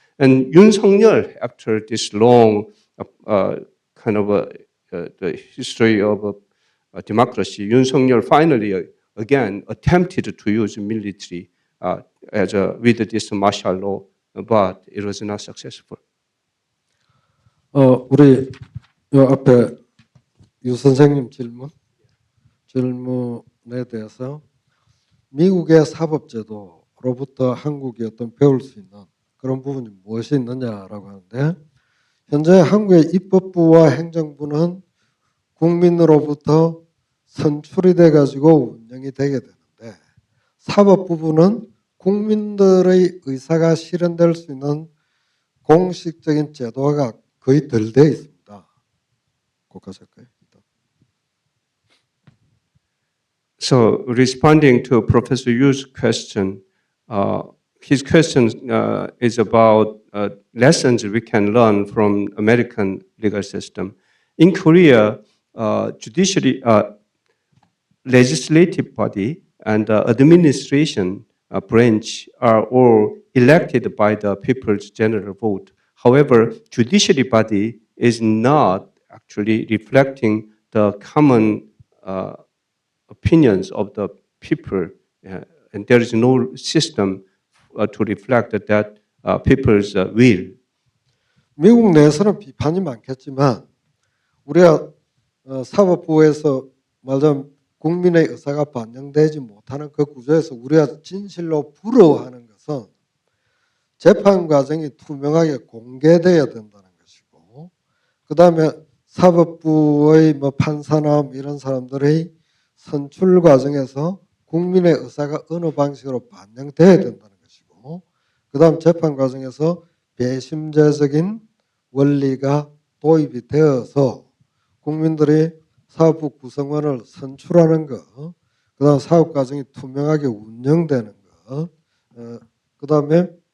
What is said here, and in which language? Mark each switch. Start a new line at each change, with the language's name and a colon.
English: And Yoon Suk Yeol, after this long kind of the history of democracy, Yoon Suk Yeol finally again attempted to use military with this martial law, but it was not successful.
Korean: 우리 요 앞에 유 선생님 질문에 대해서 미국의 사법제도로부터 한국이 어떤 배울 수 있는 그런 부분이 무엇이 있느냐라고 하는데, 현재 한국의 입법부와 행정부는 국민으로부터 선출이 돼 가지고 운영이 되게 되는데, 사법부는 국민들의 의사가 실현될 수 있는 공식적인 제도가 거의 덜 돼 있습니다. 거기까지 할까요?
English: So responding to Professor Yu's question, his question is about lessons we can learn from American legal system. In Korea, judiciary, legislative body and administration branch are all elected by the people's general vote. However, judiciary body is not actually reflecting the common opinions of the people, and there is no system to reflect that people's will.
Korean: 미국 내에서는 비판이 많겠지만 우리가 사법부에서 말하자면 국민의 의사가 반영되지 못하는 그 구조에서 우리가 진실로 부러워하는 것은 재판 과정이 투명하게 공개되어야 된다는 것이고, 그 다음에 사법부의 판사나 이런 사람들의 선출 과정에서 국민의 의사가 어느 방식으로 반영되어야 된다는 것이고, 그 다음 재판 과정에서 배심제적인 원리가 도입이 되어서 국민들이 사법부 구성원을 선출하는 것, 그 다음 사법 과정이 투명하게 운영되는 것, 그 다음에